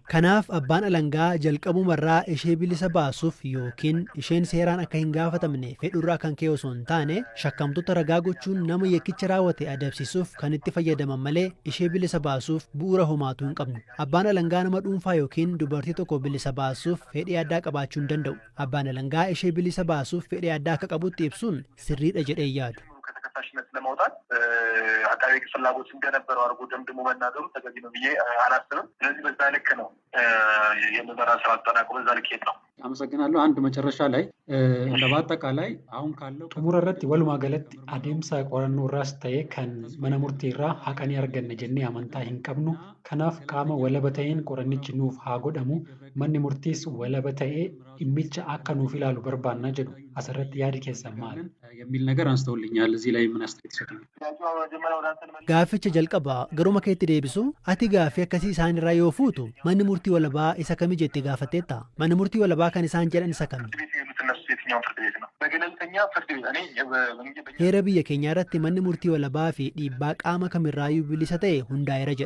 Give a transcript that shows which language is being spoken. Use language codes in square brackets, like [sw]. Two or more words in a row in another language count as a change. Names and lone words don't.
[om] Kanaaf abbaan alangaa jalqabumarraa ishee bilisa baasuuf yookiin isheen seeraan akka hin gaafatamne fedhurraa kan ka'e osoo hin taane shakkamtoota ragaa gochuun nama yakkicha raawwate adabsiisuuf kan itti fayyadaman malee ishee bilisa baasuuf bu'uura homaatu hin qabnu. Abbaan alangaa nama dhuunfaa yookiin dubartii tokko bilisa baasuuf fedhii addaa qabaachuu hin danda'u. Abbaan alangaa ishee bilisa baasuuf fedhii addaa akka qabutti ibsuun sirriidha jedhee yaadu. [am] ከተከሳሽነት ለማውጣት አቃቤ ሕግ ፍላጎት እንደነበረው አድርጎ ደምድሞ መናገሩ ተገቢ ነው ብዬ አላስብም። ስለዚህ በዛ ልክ ነው የምርመራ ስራ አጠናቅቆ በዛ ልክ ሄድ ነው። አመሰግናለሁ። አንድ መጨረሻ ላይ እንደ በአጠቃላይ አሁን ካለው [om] xumura irratti walumaa galatti adeemsa qorannoo irraas ta'ee kan mana murtii irraa haqanii arganne jennee amantaa hin qabnu. Kanaaf qaama walaba ta'een qorannichi nuuf haa godhamu. Manni murtiis walaba ta'ee dhimmicha akka nuuf ilaalu barbaanna jedhu asirratti yaadi keessan maal [am] የሚል ነገር አንስተውልኛል። እዚህ ላይ ምን አስተያየት ይሰጡኝ? [om] Gaafficha jalqabaa garuma keetti deebisu ati gaaffii akkasii isaan irraa yoo fuutu manni murtii walabaa isa kami jettee gaafatteetta? Manni murtii walabaa kan isaan jedhan isa kami? Heera biyya keenyaa irratti manni murtii walabaa fi dhiibbaa qaama kamirraayyuu bilisa ta'e hundaa'eera jedha.